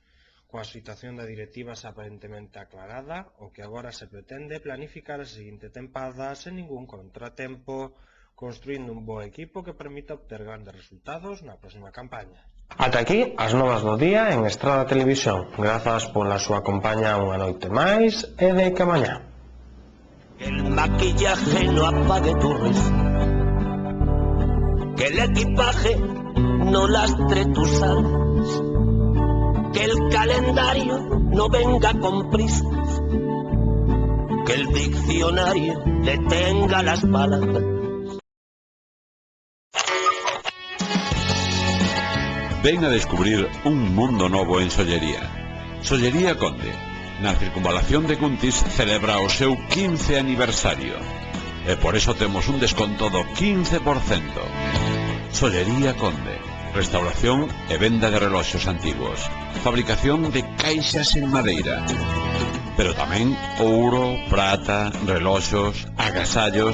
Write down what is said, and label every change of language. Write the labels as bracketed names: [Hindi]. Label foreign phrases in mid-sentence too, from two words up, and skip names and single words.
[Galician] Coa situación da directiva xa aparentemente aclarada, o que agora se pretende é planificar a seguinte tempada sen ningún contratempo, construindo un bo equipo que permita obter grandes resultados na próxima campaña. Ata aquí as novas do día en Estrada Televisión. Grazas pola súa compañía unha noite máis e de que mañá. [Spanish] El maquillaje no apague tu risa, que el equipaje no lastre tus alas, que el calendario no venga con prisas, que el diccionario detenga las palabras. [Galician] Ven a descubrir un mundo novo en Sollería. Sollería Conde, na circunvalación de Cuntis, celebra o seu 15 aniversario. E por eso temos un desconto do 15%. Sollería Conde, restauración e venda de reloxos antigos, fabricación de caixas en madeira, pero tamén ouro, prata, reloxos, agasallos.